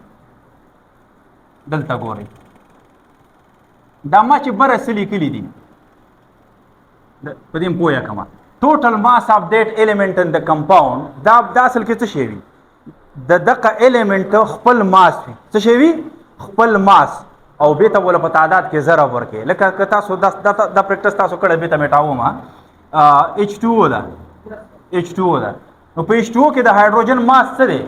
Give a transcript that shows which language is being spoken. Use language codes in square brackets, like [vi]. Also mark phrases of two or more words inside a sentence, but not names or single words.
[ps] دلته ګورئ دا ما چې بره څه لیکلي دي په دې هم پوه کړم [en] total mass of that element in the compound [ps] دا اصل کې څه شی وي د دغه ایلیمنٹ خپل ماس وي څه شی وي خپل ماس او بیا ته ول په تعداد کې ضرب ورکړي لکه که تاسو دا پریکټس تاسو کړی بیا ته میټاوم H2O ده نو په H2O کې د هایدروجن ماس څه دی